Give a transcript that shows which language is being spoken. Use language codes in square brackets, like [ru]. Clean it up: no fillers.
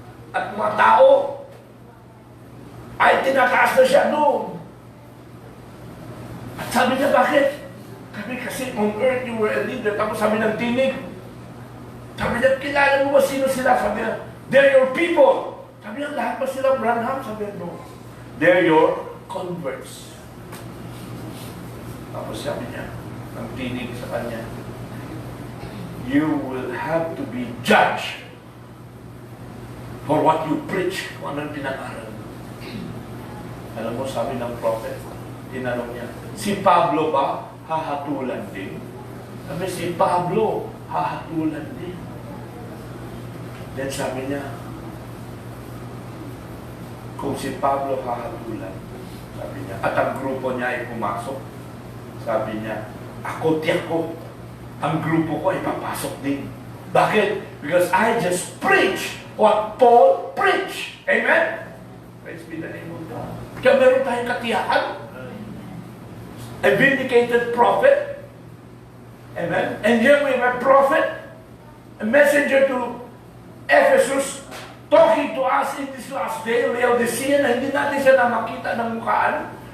[tl] At mga tao, ay tinataas na siya noon. At sabi niya, bakit? Sabi kasi [en] on earth you were a leader. [tl] Tapos sabi ng tinig. Sabi niya, kilala mo ba sino sila? Sabi niya, [en] they're your people. [tl] Sabi niya, lahat ba sila Branham? Sabi niya, no. [en] They're your converts. [tl] Tapos sabi niya, ang tinig sa kanya, [en] you will have to be judged for what you preach, [tl] kung anong pinag-aral. Alam mo, sabi ng prophet, tinanong niya, si Pablo ba hahatulan din? Sabi, si Pablo hahatulan din. Then sabi niya, kung si Pablo hahatulan, sabi niya, at ang grupo niya ay pumasok, sabi niya, ako, tiyak ko, ang grupo ko ay papasok din. Bakit? [en] Because I just preach what Paul preached. Amen? Praise be the name of God. [tl] Kaya meron tayong katiyakan. [en] A vindicated prophet. Amen? And here we have a prophet, a messenger to Ephesus, talking to us in this last day, Laodicea, [tl] na hindi natin siya na makita ng mukhaan.